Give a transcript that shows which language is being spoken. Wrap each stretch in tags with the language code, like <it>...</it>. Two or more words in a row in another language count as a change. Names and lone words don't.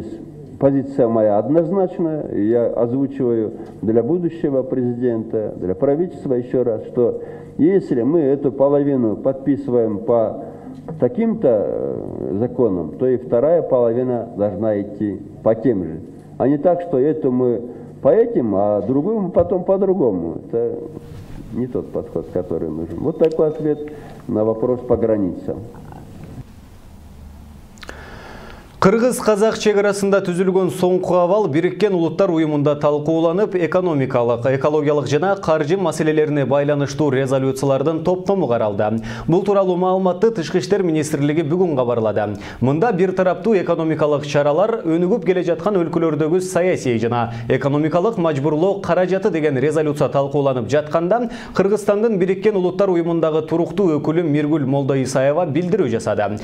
<ru>Позиция моя однозначная, я озвучиваю для будущего президента, для правительства еще раз, что если мы эту половину подписываем по таким-то законам, то и вторая половина должна идти по тем же. А не так, что эту мы по этим, а другую мы потом по-другому. Это не тот подход, который нужен. Вот такой ответ на вопрос по границам.</ru> <ky>Кыргыз-Казак чегарасында түзүлгөн соңку абал Бириккен Улуттар уюмунда талкууланып, экономикалык, экологиялык жана каржы маселелерине байланыштуу резолюциялардын топтому каралды. Бул тууралуу маалыматты Тышкы иштер министрлиги бүгүн кабарлады. Мында бир тараптуу экономикалык чаралар өнүгүп келе жаткан өлкөлөрдөгү саясий жана экономикалык мажбурлоо каражаты деген резолюция талкууланып жатканда, Кыргызстандын Бириккен Улуттар уюмундагы туруктуу өкүлү Миргүл Молдоисаева билдирүү жасады.</ky>